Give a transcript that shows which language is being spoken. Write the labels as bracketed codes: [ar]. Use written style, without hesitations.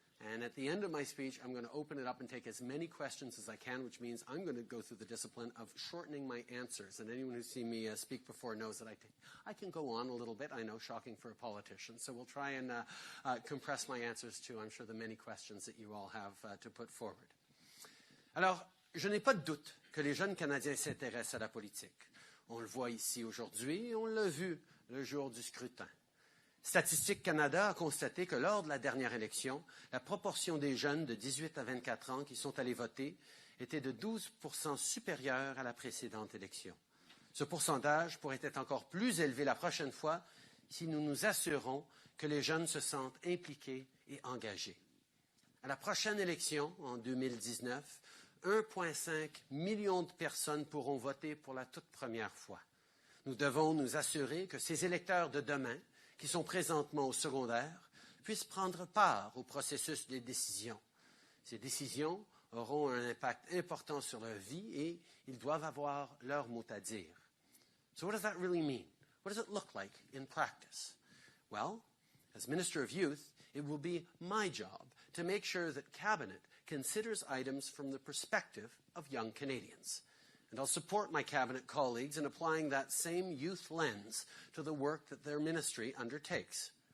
[en] And at the end of my speech, I'm going to open it up and take as many questions as I can, which means I'm going to go through the discipline of shortening my answers. And anyone who's seen me speak before knows that I can go on a little bit. I know, shocking for a politician. So we'll try and compress my answers to, I'm sure, the many questions that you all have to put forward. [fr] Alors, je n'ai pas de doute que les jeunes Canadiens s'intéressent à la politique. On le voit ici aujourd'hui et on l'a vu le jour du scrutin. Statistique Canada a constaté que lors de la dernière élection, la proportion des jeunes de 18 à 24 ans qui sont allés voter était de 12% supérieure à la précédente élection. Ce pourcentage pourrait être encore plus élevé la prochaine fois si nous nous assurons que les jeunes se sentent impliqués et engagés. À la prochaine élection, en 2019, 1,5 million de personnes pourront voter pour la toute première fois. Nous devons nous assurer que ces électeurs de demain, qui sont présentement au secondaire, puissent prendre part au processus des décisions. Ces décisions auront un impact important sur leur vie et ils doivent avoir leur mot à dire. [en] So what does that really mean? What does it look like in practice? Well, as Minister of Youth, it will be my job to make sure that Cabinet considers items from the perspective of young Canadians. And I'll support my Cabinet colleagues in applying that same youth lens to the work that their ministry undertakes.